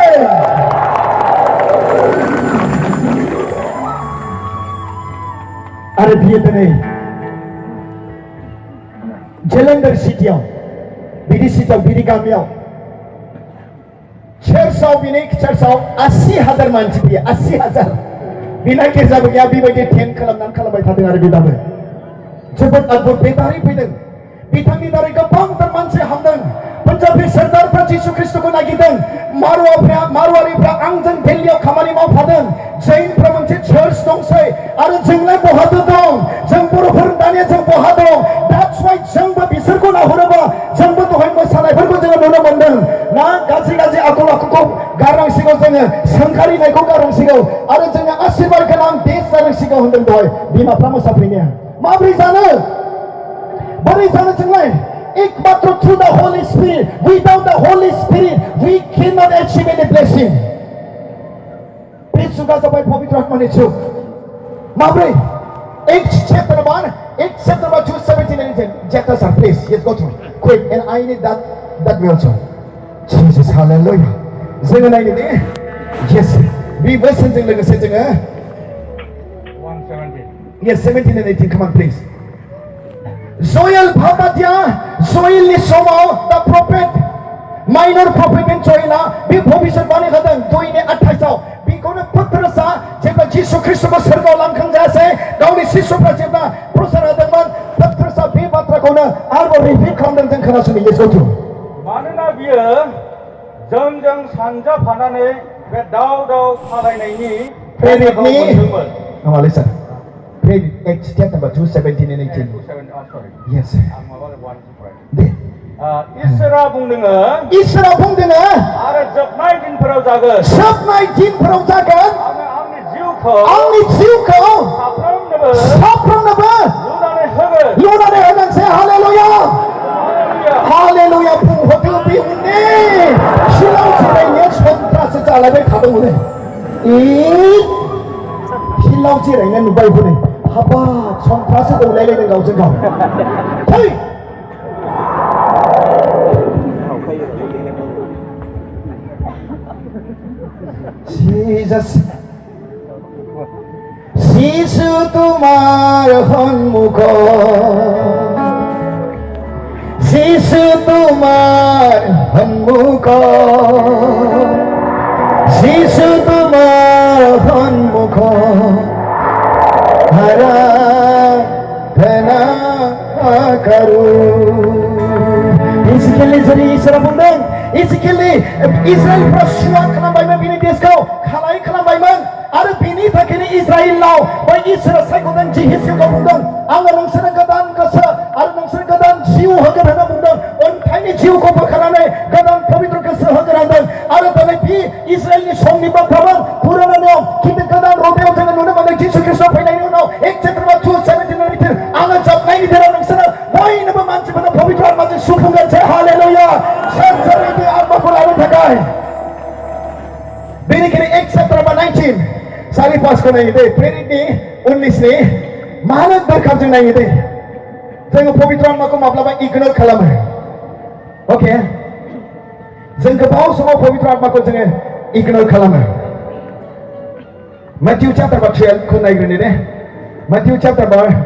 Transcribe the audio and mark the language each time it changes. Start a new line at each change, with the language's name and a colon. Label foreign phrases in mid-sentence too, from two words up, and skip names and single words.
Bodo: आरो बियो दिनै जेलेन्डार सिटियाव बिदि गामियाव चर्चआव बिनि चर्चआव 80,000 मानसि फैयो 80,000 बिना गिर्जाबो गैया बेबायदि टेन्ट खालामबाय थादों आरो बे दाबो जोबोद अद्भुत बे दारै फैदों बिथांनि दारै गोबांथार मानसि हामदों पान्जाबी सरदारफ्रा जिसु ख्रिस्टखौ नागिरदों मारवारिफ्रा आंजों दिल्लीयाव खामानि मावफादों जैनफ्रा मोनसे चार्च दंसै आरो जोंलाय बहादो दं जों बर'फोर दानिया जों बहा दं
English: that's why
Bodo: जोंबो बिसोरखौ नाहरोबा जोंबो दहाय मोसानायफोरखौ जोङो नुनो मोनदों ना गाज्रि आखल आखुखौ गारनांसिगौ जोङो सोंखारिनायखौ गारनांसिगौ आरो जोङो आशीर्बाद गोनां देश जानांसिगौ होनदों दहाय बिमाफ्रा मोसाफैनाया माबोरै जानो बोरै जानो जोंलाय एकमात्र
English: through the Holy Spirit without the Holy Spirit we cannot achieve any blessing
Bodo: बे जुगा जाबाय पवित्र आत्मानि जुग माब्रै एक चैप्टर 1
English: Acts chapter number 2, 17 and 18. Chapter, sir, please. Yes, go through. Quick, and I need that way also. Jesus,
Bodo: hallelujah. जोङो नायनो दे. Yes. Be versionजों लोगोसे जोङो 117.
English: Yes, 17 and 18. Come on, please. Joel Bhabadia,
Bodo: Joelनि समाव
English: the prophet, minor prophet
Bodo: in Joelआ बे भबिष्यवाणी होदों 2:28 बेखौनो पत्रसा जेब्ला जिसु ख्रीष्टखौ सोरगोआव लांखांजायासै गावनि शिष्यफ्रा जेब्ला प्रचार होदोंमोन पत्रसा बे बाथ्राखौनो आरोबाव रिपिट खालामदों जों खोनासंनो येसुथु मानोना बियो जोंजों सानजाफानानै बे दाव खालायनायनि प्रेरितनि मोनदोंमोन नङालै सार प्रेरित
English: Acts chapter number 2, 17 and 18 Yes
Bodo: आं माबा 1 दे इसोरा बुंदोङो इसोरा बुंदोङो आरो जोबनाय दिनफोराव जागोन जोबनाय दिनफोराव जागोन आङो आंनि जिउखौ साफ्रोमनोबो लुनानै होगोन से हालेलुया हालेलुया बुंहरदो बे उननि सिलाव जिरायनाया सन्त्रासो जालायबाय थादोंमोन सिलाव जिरायनाय नुबाय हनै हाबाब सन्त्रासो दंलायलायदों गावजों गाव फै
Assamese: Jesus যিশু তোমাৰ সন্মুখত যিশু তোমাৰ সন্মুখত যিশু তোমাৰ সন্মুখত আৰাধনা কৰোঁ Ezekiel jadi
Bodo: Israel bunden Ezekiel Israelफ्रा सुवा खालामबायमोन बिनि देशखौ खालाय खालामबायमोन आरो बिनि थाखायनो इजराइलाव बै इसोरा सायख'दों जिहेशुखौ बुंदों आङो नोंसोरनो गोदान गोसो आरो नोंसोरनो गोदान जिउ होगोन होनना बुंदों अन्थाइनि जिउखौ बोखारनानै गोदान पबित्र गोसो होगोन होनदों आरो दिनै बि इजराइलनि समनि बाथ्रामोन पुराना नियम खिन्थु गोदान रमायाव जोङो नुनो मोनदों जिसु ख्रीष्ट फैनायनि उनाव
English: Acts chapter 2, 17 and 18
Bodo: आङो जोबनायनि दिनाव नोंसोरनो बयनोबो मानसिफोरनो पबित्र आत्माजों सुफुंगोन से हालेलुया सोरनि आत्माखौ लानो थाखाय बेनिखायनो
English: Acts chapter number 19
Bodo: सारि पासखौ नायो दे प्रेरितनि 19नि मानो दरखार जों नायो दे जोङो पबित्र आत्माखौ माब्लाबा इगनर खालामो अके जों गोबाव समाव पबित्र आत्माखौ जोङो इगनर खालामो
English: Matthew chapter 12
Bodo: खौ नायग्रोनि दे
English: Matthew chapter 12